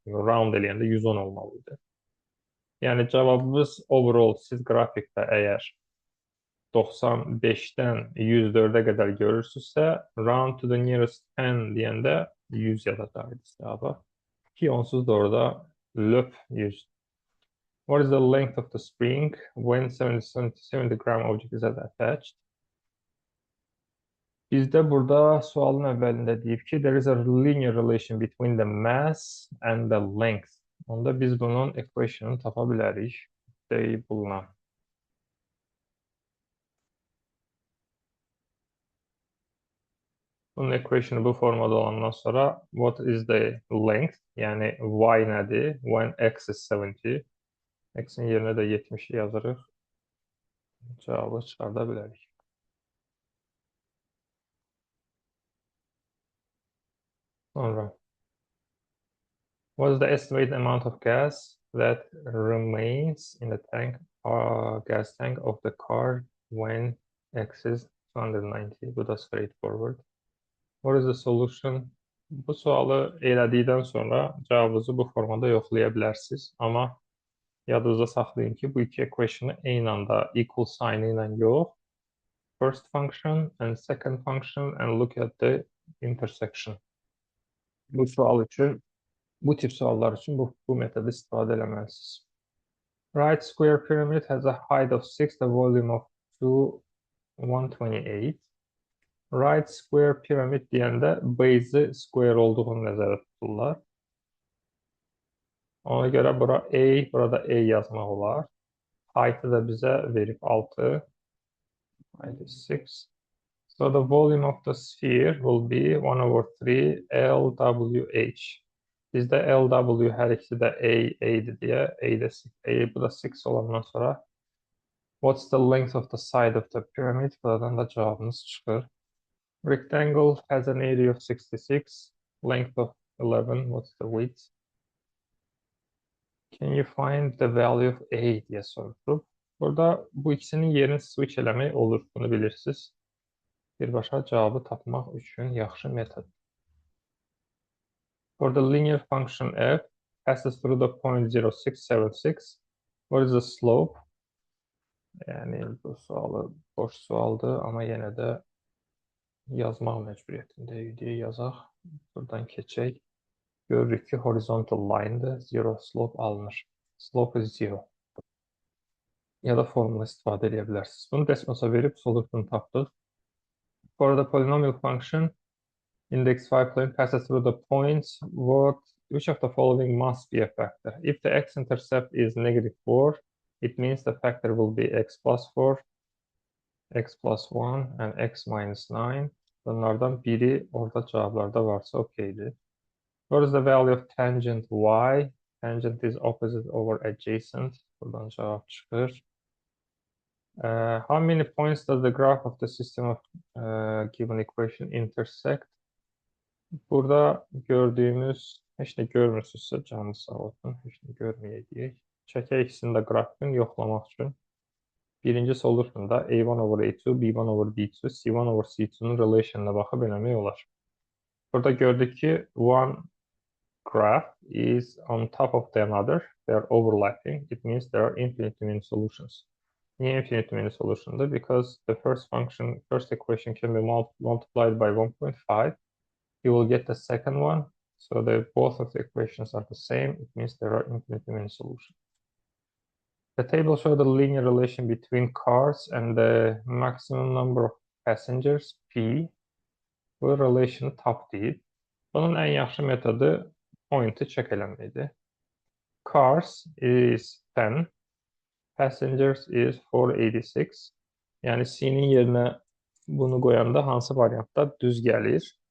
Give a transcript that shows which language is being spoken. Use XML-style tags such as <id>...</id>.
<az>Çünki round eləyəndə 110 olmalıydı. Yəni cavabımız overall siz qrafikdə əgər 95'dən 104'ə qədər görürsünüzsə,</az> <en>round to the nearest 10</en> <az>deyəndə 100 yazacaqdınız cavaba. Ki onsuz da orada löp 100.</az> <en>What is the length of the spring when 70 gram object is attached?</en> <az>Bizdə burada sualın əvvəlində deyib ki,</az> <en>there is a linear relation between the mass and the length.</en> <az>Onda biz bunun equation'ını tapa bilərik. Deyib bulunan. Bunun equation'ı bu formada olandan sonra</az> <en>what is the length?</en> <az>Yəni y nədir?</az> <en>When x is 70.</en> <az>X'in yerinə də 70'i yazırıq. Cavabı çıxarda bilərik.</az> <en>Sonra what is the estimated amount of gas that remains in the tank or gas tank of the car when x is 290?</en> <az>Bu da straightforward.</az> <en>What is the solution?</en> <az>Bu sualı elədikdən sonra cavabınızı bu formada yoxlaya bilərsiniz. Amma yadınızda saxlayın ki, bu iki equation'ı eyni anda equal sign ilə yox,</az> <en>first function and second function and look at the intersection.</en> <az>Bu sual üçün, bu tip suallar üçün bu metodu istifadə eləməlisiniz.</az> <en>Right square pyramid has a height of 6, the volume of 2, 128.</en> <az>Right square pyramid deyəndə base'i square olduğunu nəzərdə tuturlar. Ona görə bura A, burada A yazmaq olar. Height'ı da bizə verib 6.</az> <en>Height is 6. So the volume of the sphere will be 1/3 LWH.</en> <az>Bizdə LW hər ikisi də A'dir deyə, bu da 6 olandan sonra</az> <en>what's the length of the side of the pyramid?</en> <az>Buradan da cavabımız çıxır.</az> <en>Rectangle has an area of 66, length of 11, what's the width? Can you find the value of A</en> <az>diye sorulub. Burada bu ikisinin yerini switch eləmək olur, bunu bilirsiniz. Birbaşa cavabı tapmaq üçün yaxşı metod.</az> <en>For the linear function f passes through the point 0,676. What is the slope?</en> <az>Yəni bu sualı boş sualdır, amma yenə də yazmaq məcburiyyətindəyik deyə yazaq. Buradan keçək. Görürük ki, horizontal line'dır, zero slope alınır.</az> <en>Slope is 0.</en> <az>Ya da formula istifadə edə bilərsiniz. Bunu Desmos'a verib solution tapdıq.</az> <en>For the polynomial function, index 5 plane passes through the points, which of the following must be a factor? If the x-intercept is -4, it means the factor will be x plus 4, x plus 1, and x minus 9.</en> <az>Bunlardan biri orada cavablarda varsa okeydir.</az> <en>What is the value of tangent y? Tangent is opposite over adjacent.</en> <az>Buradan cevap çıxır.</az> <en>How many points does the graph of the system of given equation intersect?</en> <az>Burada gördüyümüz, heç nə görmürsünüzsə canınız sağ olsun, heç nə görməyəcəyik. Çəkək ikisini də qrafikini yoxlamaq üçün. Birinci solutionda A1/A2, B1/B2, C1/C2'nun relation'ına baxıb eləmək olar. Burada gördük ki,</az> <en>one graph is on top of the another. They are overlapping. It means there are infinite many solutions. Niye infinite many solution'da? Because the first equation can be multiplied by 1.5. You will get the second one. So both of the equations are the same. It means there are infinite many solutions. The table shows the linear relation between cars and the maximum number of passengers, P.</en> <az>Bu relation'ı tap deyib. Bunun en yaxşı metodu point'i check eləməkdir.</az> <en>Cars is 10. Passengers is 486.</en> <az>Yəni C-nin yerinə bunu qoyanda hansı variantda düz gəlir?</az>